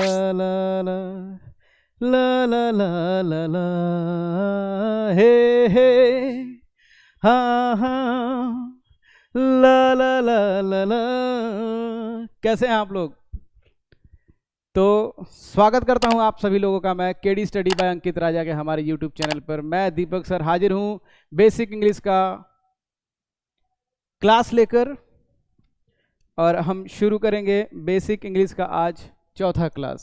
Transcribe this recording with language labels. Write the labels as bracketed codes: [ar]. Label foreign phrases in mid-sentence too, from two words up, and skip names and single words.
[hi] ला ला ला ला ला ला ला हे हे हाँ हाँ ला ला ला ला ला। कैसे हैं आप लोग? तो स्वागत करता हूं आप सभी लोगों का मैं केडी स्टडी बाय अंकित राजा के हमारे [en] YouTube channel [hi] पर। मैं दीपक सर हाजिर हूं [en] basic English [hi] का क्लास लेकर, और हम शुरू करेंगे [en] basic English [hi] का आज चौथा क्लास।